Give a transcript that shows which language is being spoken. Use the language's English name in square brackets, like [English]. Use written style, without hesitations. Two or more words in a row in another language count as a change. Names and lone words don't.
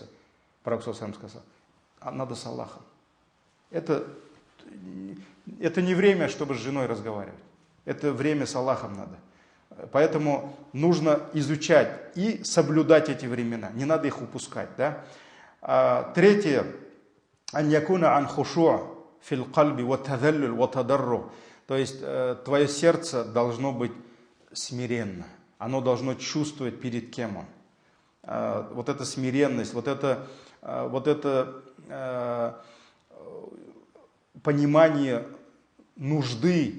[Russian] Пророк сам сказал, а надо с Аллахом. Это не время, чтобы с женой разговаривать. Это время с Аллахом надо. Поэтому нужно изучать и соблюдать эти времена. Не надо их упускать. Да? Третье. [Arabic] أن يكون الخشوع في القلب والتذلل والتضرع. [Russian] То есть твое сердце должно быть смиренно. Оно должно чувствовать, перед кем он. Вот эта смиренность, вот это понимание нужды.